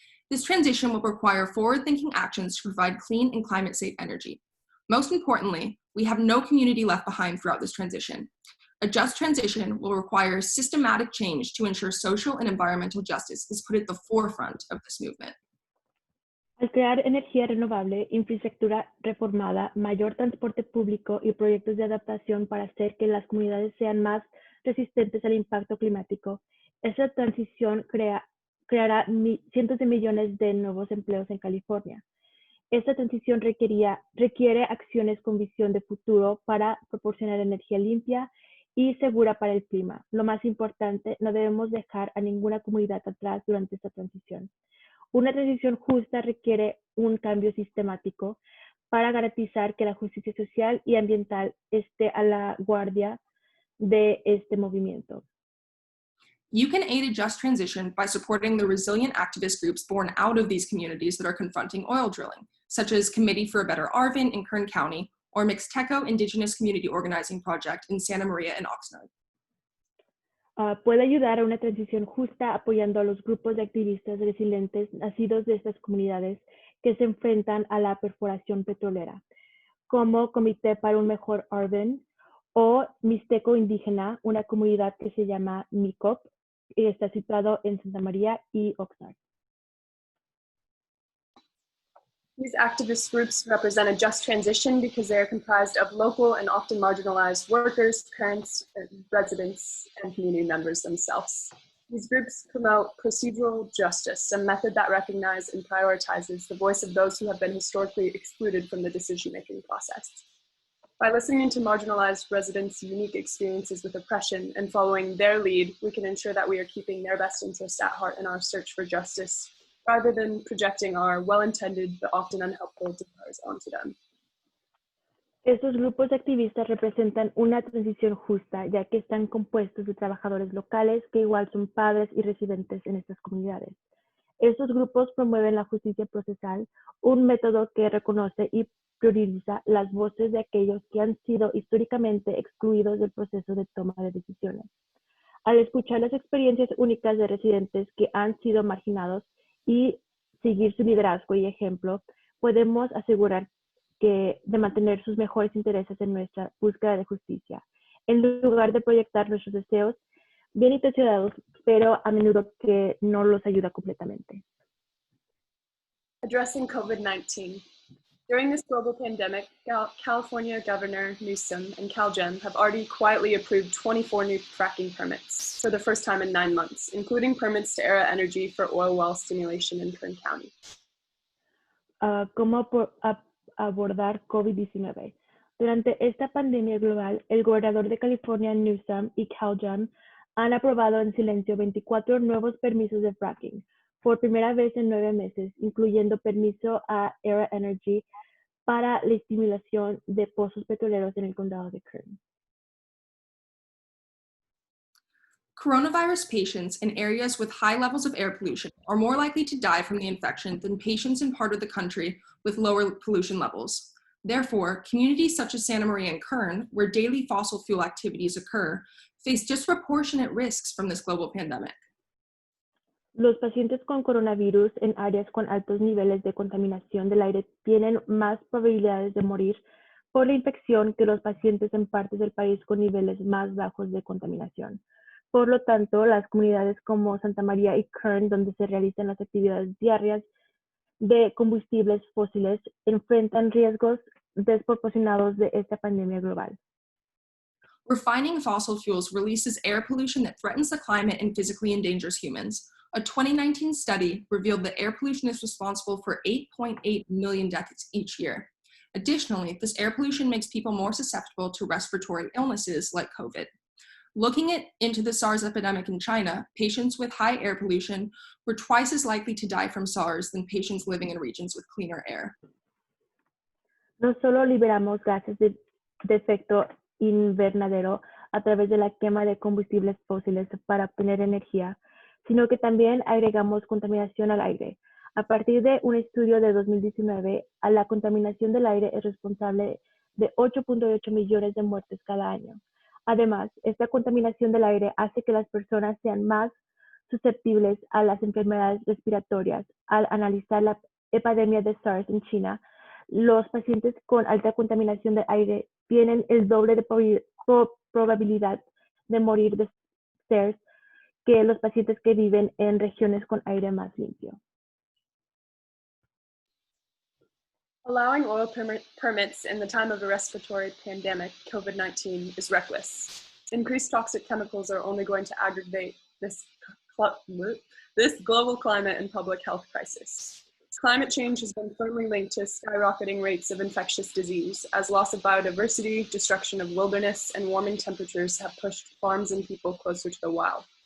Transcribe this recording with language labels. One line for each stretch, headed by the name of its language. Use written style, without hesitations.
English: This transition will require forward-thinking actions to provide clean and climate-safe energy. Most importantly, we have no community left behind throughout this transition. A just transition will require systematic change to ensure social and environmental justice is put at the forefront of this movement.
Spanish: Al crear energía renovable, infraestructura reformada, mayor transporte público y proyectos de adaptación para hacer que las comunidades sean más resistentes al impacto climático, esta transición creará cientos de millones de nuevos empleos en California. Esta transición requiere acciones con visión de futuro para proporcionar energía limpia y segura para el clima. Lo más importante, no debemos dejar a ninguna comunidad atrás durante esta transición. Una transición justa requiere un cambio sistemático para garantizar que la justicia social y ambiental esté a la guardia de este movimiento.
English: You can aid a just transition by supporting the resilient activist groups born out of these communities that are confronting oil drilling, such as Committee for a Better Arvin in Kern County or Mixteco Indigenous Community Organizing Project in Santa Maria and Oxnard.
Spanish: Puede ayudar a una transición justa apoyando a los grupos de activistas resilientes nacidos de estas comunidades que se enfrentan a la perforación petrolera, como Comité para un Mejor Arvin o Mixteco Indígena, una comunidad que se llama MICOP y está situado en Santa María y Oxnard.
English: These activist groups represent a just transition because they are comprised of local and often marginalized workers, parents, residents, and community members themselves. These groups promote procedural justice, a method that recognizes and prioritizes the voice of those who have been historically excluded from the decision-making process. By listening to marginalized residents' unique experiences with oppression and following their lead, we can ensure that we are keeping their best interests at heart in our search for justice, rather than projecting our well-intended but often unhelpful desires onto them.
Spanish: Estos grupos de activistas representan una transición justa, ya que están compuestos de trabajadores locales que igual son padres y residentes en estas comunidades. Estos grupos promueven la justicia procesal, un método que reconoce y prioriza las voces de aquellos que han sido históricamente excluidos del proceso de toma de decisiones. Al escuchar las experiencias únicas de residentes que han sido marginados y seguir su liderazgo y ejemplo, podemos asegurar de mantener sus mejores intereses en nuestra búsqueda de justicia, en lugar de proyectar nuestros deseos bien intencionados, pero a menudo que no los ayuda completamente.
English: Addressing COVID-19. During this global pandemic, California Governor Newsom and CalGEM have already quietly approved 24 new fracking permits for the first time in 9 months, including permits to Era Energy for oil well stimulation in Kern County.
Spanish: ¿Cómo abordar COVID-19? Durante esta pandemia global, el gobernador de California, Newsom, y CalGEM han aprobado en silencio 24 nuevos permisos de fracking, por primera vez en 9 meses, incluyendo permiso a Era Energy para la estimulación de pozos petroleros en el condado de Kern.
English: Coronavirus patients in areas with high levels of air pollution are more likely to die from the infection than patients in part of the country with lower pollution levels. Therefore, communities such as Santa Maria and Kern, where daily fossil fuel activities occur, face disproportionate risks from this global pandemic.
Spanish: Los pacientes con coronavirus en áreas con altos niveles de contaminación del aire tienen más probabilidades de morir por la infección que los pacientes en partes del país con niveles más bajos de contaminación. Por lo tanto, las comunidades como Santa María y Kern, donde se realizan las actividades diarias de combustibles fósiles, enfrentan riesgos desproporcionados de esta pandemia global.
English: Refining fossil fuels releases air pollution that threatens the climate and physically endangers humans. A 2019 study revealed that air pollution is responsible for 8.8 million deaths each year. Additionally, this air pollution makes people more susceptible to respiratory illnesses like COVID. Looking into the SARS epidemic in China, patients with high air pollution were twice as likely to die from SARS than patients living in regions with cleaner air.
Spanish: No solo liberamos gases de efecto invernadero a través de la quema de combustibles fósiles para obtener energía, sino que también agregamos contaminación al aire. A partir de un estudio de 2019, la contaminación del aire es responsable de 8.8 millones de muertes cada año. Además, esta contaminación del aire hace que las personas sean más susceptibles a las enfermedades respiratorias. Al analizar la epidemia de SARS en China, los pacientes con alta contaminación del aire tienen el doble de probabilidad de morir de SARS que los pacientes que viven en regiones con aire más limpio.
English: Allowing oil permits in the time of a respiratory pandemic, COVID-19, is reckless. Increased toxic chemicals are only going to aggravate this this global climate and public health crisis. Climate change has been firmly linked to skyrocketing rates of infectious disease, as loss of biodiversity, destruction of wilderness, and warming temperatures have pushed farms and people closer to the wild.